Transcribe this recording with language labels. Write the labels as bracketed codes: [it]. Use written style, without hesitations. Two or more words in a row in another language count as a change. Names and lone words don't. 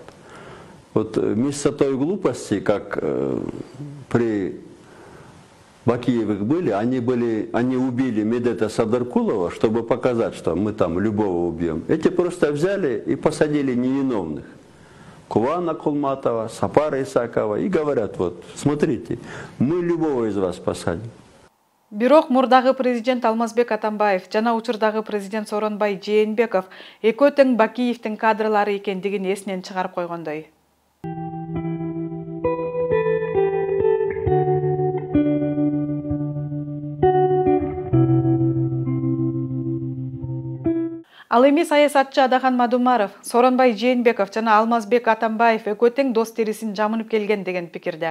[ru] Вот вместо той глупости, как при Бакиевых были, они убили Медета Садаркулова, чтобы показать, что мы там любого убьем. Эти просто взяли и посадили невиновных. Кувана Кулматова, Сапара Исакова, и говорят, вот, смотрите, мы любого из вас посадим. [ky] Бирок мурдагы президент Алмазбек Атамбаев жана учурдагы президент Сооронбай Жээнбеков экөө тең Бакиевдин кадрлары экендигин эсинен чыгарып койгондой. Ал эми саясатчы Адахан Мадумаров, Сооронбай Жээнбеков жана Алмазбек Атамбаев экөө тең дос терисин жамынып келген деген пикирде.